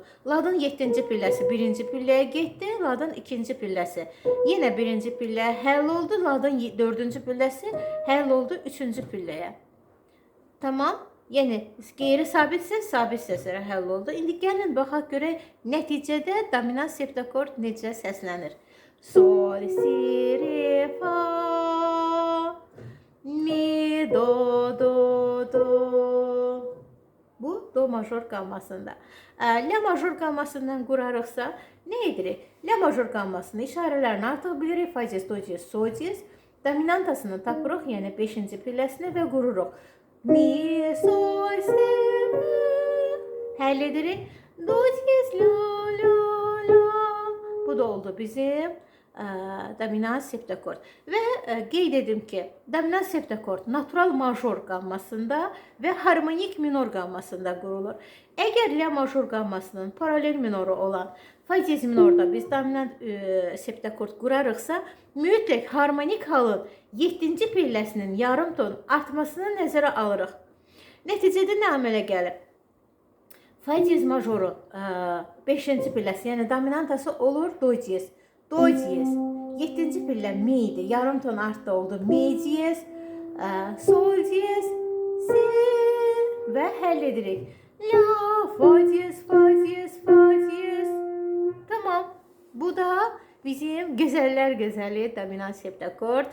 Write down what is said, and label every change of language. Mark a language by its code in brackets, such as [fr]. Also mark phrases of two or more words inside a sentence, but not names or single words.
[az] Ladın 7-ci pilləsi 1-ci pilləyə getdi, ladın 2-ci pilləsi yenə 1-ci pilləyə həll oldu, ladın 4-cü pilləsi həll oldu 3-cü pilləyə. Tamam? Yəni, qeyri-sabit səs, sabit səslərə həll oldu. İndi gəlin, baxaq görək, nəticədə dominant septakord necə səslənir. Sol, si, re, fa, mi, do, do, do. Bu, do major qammasında. La major qammasından qurarıqsa, nə edirik? La major qammasının işarələrini artıq bilirik. Fa diez, do diez, sol diez. Dominantasını tapırıq, yəni 5-ci pilləsini və qururuq. Mi, sol, si, re. Həll edirik. Do, diez, la, la, la. Bu da oldu bizim dominant septakord. Və qeyd edim ki, dominant septakord natural major qammasında və harmonik minor qammasında qurulur. Əgər la major qammasının paralel minoru olan fa diez minorda biz dominant septakord qurarıqsa, mütləq harmonik halın 7-ci pilləsinin yarım ton artmasını nəzərə alırıq. Nəticədə nə əmələ gəlir? Fa diyez majorun 5-ci pilləsi, yəni dominantası olur do diyez. Do diyez. 7-ci pillə mi idi. Yarım ton artda oldu. Mi diyez, sol diyez, si və həll edirik. La, fa diyez, fa diyez, fa diyez. Tamam. Bu da bizim gözəller gözəli dominant septakord.